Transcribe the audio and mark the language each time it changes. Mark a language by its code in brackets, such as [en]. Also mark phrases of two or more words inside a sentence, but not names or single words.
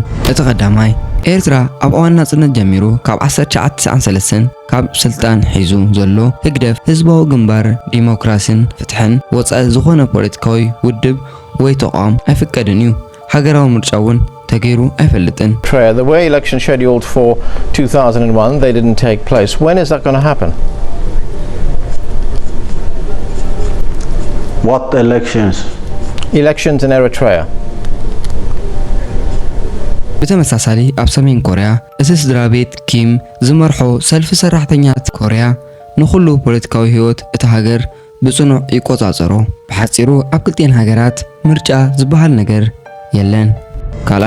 [ti] እቲ ቀዳማይ ኤርትራ ኣብ እዋን ናጽነት ጀሚሩ ካብ 1993 ካብ ስልጣን ሒዙ ዘሎ ህግደፍ ህዝባዊ ግንባር ዲሞክራሲን ፍትሕን ወጻኢ ዝኾነ ፖለቲካዊ ውድብ ወይ ተቋም ኣይፍቀድን እዩ። ሀገራዊ ምርጫውን ተገይሩ አይፈልጥን። [en] The way election scheduled for 2001 they didn't take place. When is that going to happen? What elections? Elections in Eritrea. [ti] በተመሳሳሊ ኣብ ሰሜን ኮርያ እቲ ስድራ ቤት ኪም ዝመርሖ ሰልፊ ሰራሕተኛታት ኮርያ ንኹሉ ፖለቲካዊ ህይወት እቲ ሃገር ብጽኑዕ ይቆጻጸሮ። ብሓጺሩ ኣብ ክልቲአን ሃገራት ምርጫ ዝበሃል ነገር የለን። ካልኣይ